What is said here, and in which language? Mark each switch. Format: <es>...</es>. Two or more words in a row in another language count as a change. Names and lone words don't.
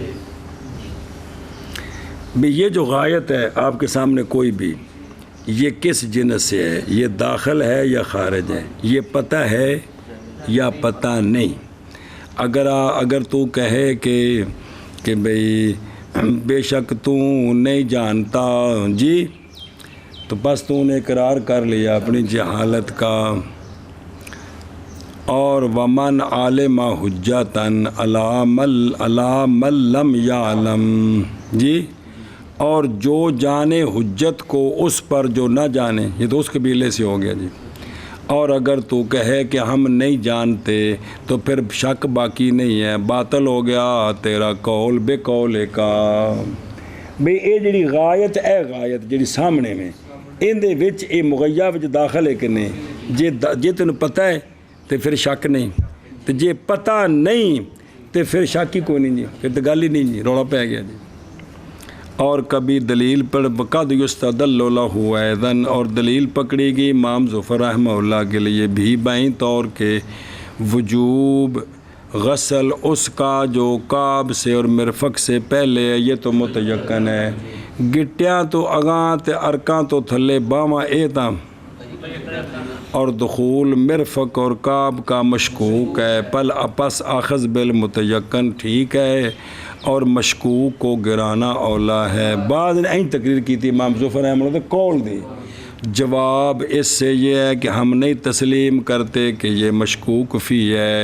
<ur>بھی یہ جو غایت ہے آپ کے سامنے کوئی بھی یہ کس جنس سے ہے، یہ داخل ہے یا خارج ہے، یہ پتہ ہے یا پتہ نہیں. اگر تو کہے کہ بھئی بے شک تو نہیں جانتا جی تو بس تو نے اقرار کر لیا اپنی جہالت کا. اور</ur> <ar>ومن عالم حجتن علی من لم یعلم</ar> <ur>جی، اور جو جانے حجت کو اس پر جو نہ جانے، یہ تو اس قبیلے سے ہو گیا جی۔ اور اگر تو کہے کہ ہم نہیں جانتے تو پھر شک باقی نہیں ہے، باطل ہو گیا تیرا قول بے قول کا۔</ur> <pa>بھئی اے جڑی غایت غایت جڑی سامنے میں اندے وچ اے مغیّا وچ داخل ہے کہ نہیں، جے تینوں پتہ ہے تو پھر شک نہیں، تو جے پتہ نہیں تو پھر شک ہی کوئی نہیں جی، پھر تو گل ہی نہیں جی، روڑا پہ گیا جی۔</pa> <ur>اور کبھی دلیل پر</ur> <ar>قد یستدل لہ ایذن،</ar> <ur>اور دلیل پکڑی گئی امام ظفر</ur> <ar>رحمہ اللہ</ar> <ur>کے لیے بھی بائیں طور کے وجوب غسل اس کا جو کعب سے اور مرفق سے پہلے ہے، یہ تو متیقن ہے۔</ur> <pa>گٹیاں تو اگاں تے ارکاں تو تھلے باواں اے تاں،</pa> <ur>اور دخول مرفق اور کعب کا مشکوک ہے، پس</ur> <ar>اخذ بالمتیقن</ar> <ur>ٹھیک ہے، اور مشکوک کو گرانا اولا ہے۔ بعد نے این تقریر کی تھی امام ظفر</ur> <ar>رحمہ اللہ</ar> <ur>قول دی، جواب اس سے یہ ہے کہ ہم نہیں تسلیم کرتے کہ یہ مشکوک فی ہے۔</ur>